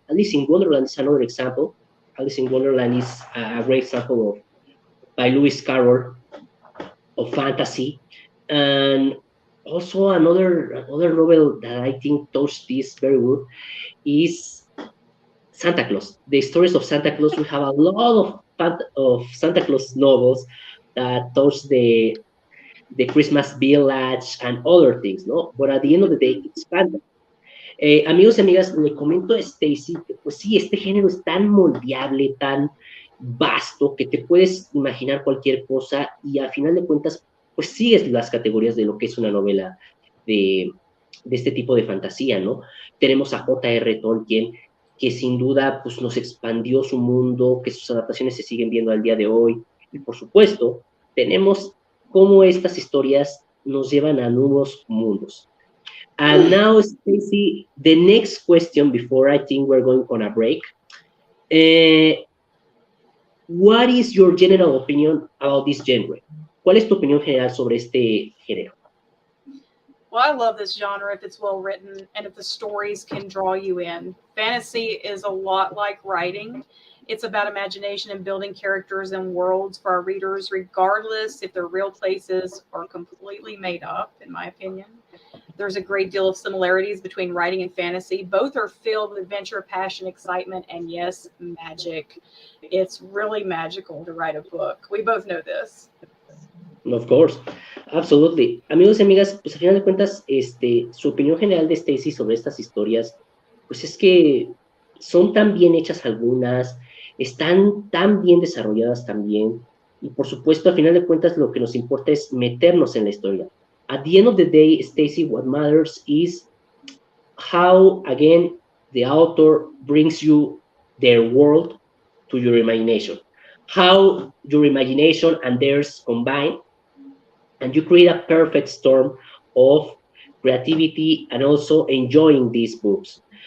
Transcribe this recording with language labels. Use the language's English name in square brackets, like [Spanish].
[English] Alice in Wonderland is another example. Alice in Wonderland is a great example of by Lewis Carroll of fantasy, and also another novel that I think touched this very good is Santa Claus. The stories of Santa Claus. We have a lot of Santa Claus novels that touch the Christmas village and other things, ¿no? But at the end of the day, it's fantasy. [Spanish] Amigos y amigas, le comento a Stacy que pues sí, este género es tan moldeable, tan vasto, que te puedes imaginar cualquier cosa y al final de cuentas, pues sigues las categorías de lo que es una novela de, de este tipo de fantasía, ¿no? Tenemos a J.R. Tolkien, que sin duda pues, nos expandió su mundo, que sus adaptaciones se siguen viendo al día de hoy. Y por supuesto, tenemos cómo estas historias nos llevan a nuevos mundos. [English] And now, Stacy, the next question before I think we're going on a break. What is your general opinion about this genre? [Spanish] ¿Cuál es tu opinión general sobre este género? [English] Well, I love this genre if it's well written and if the stories can draw you in. Fantasy is a lot like writing. It's about imagination and building characters and worlds for our readers, regardless if they're real places or completely made up, in my opinion. There's a great deal of similarities between writing and fantasy. Both are filled with adventure, passion, excitement, and yes, magic. It's really magical to write a book. We both know this. Of course, absolutely. [Spanish] Amigos y amigas, pues a final de cuentas, su opinión general de Stacy sobre estas historias, pues es que son tan bien hechas algunas, están tan bien desarrolladas también, y por supuesto, a final de cuentas, lo que nos importa es meternos en la historia. [English] At the end of the day, Stacy, what matters is how, again, the author brings you their world to your imagination. How your imagination and theirs combine, and you create a perfect storm of creativity and also enjoying these books.